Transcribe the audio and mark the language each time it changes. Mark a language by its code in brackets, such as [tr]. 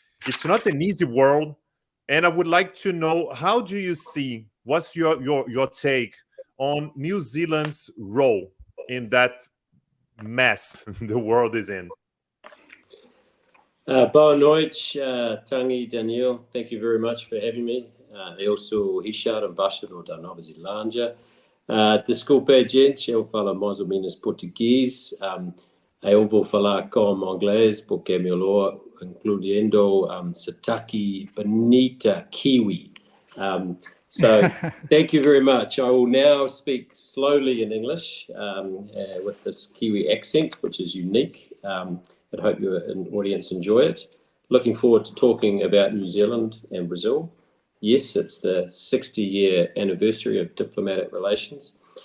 [en] It's not an easy world, and I would like to know, how do you see, what's your take on New Zealand's role in that mess the world is in? [pt] Boa noite, Tanguy, Daniel. [en] Thank you very much for having me. [pt] Eu sou Richard, embaixador da Nova Zelândia. Desculpe, gente, eu falo mais ou menos português. Eu vou falar como inglês porque é melhor, incluindo sotaque bonita Kiwi. [en] So thank you very much. I will now speak slowly in English with this Kiwi accent, which is unique. I hope your audience enjoy it. Looking forward to talking about New Zealand and Brazil. Yes, it's the 60-year anniversary of diplomatic relations.